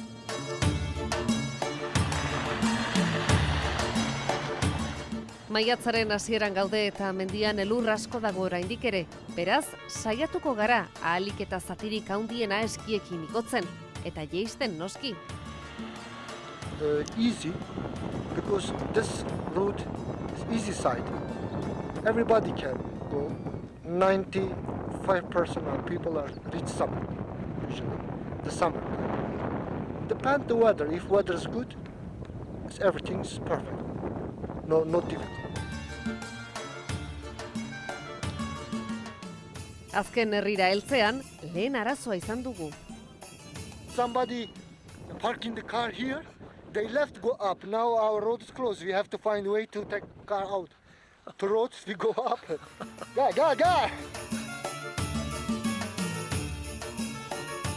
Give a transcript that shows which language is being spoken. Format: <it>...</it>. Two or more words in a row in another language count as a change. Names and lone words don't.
<eu>Maiatzaren hasieran gaude eta mendian elur asko dago oraindik ere. Beraz, saiatuko gara ahalik eta zatirik handiena eskiekin igotzen eta jeisten noski.</eu> <en>Easy, because this route is easy side. Everybody can go. 95% of people are reach summit, usually, the summer. Depend the weather. If weather is good, everything is perfect. No difficult.</en> <eu>Azken herrira heltzean, lehen arazoa izan dugu.</eu> <en>Somebody parking the car here, they left go up. Now our road is closed. We have to find a way to take car out. To roads we go up. Go!</en>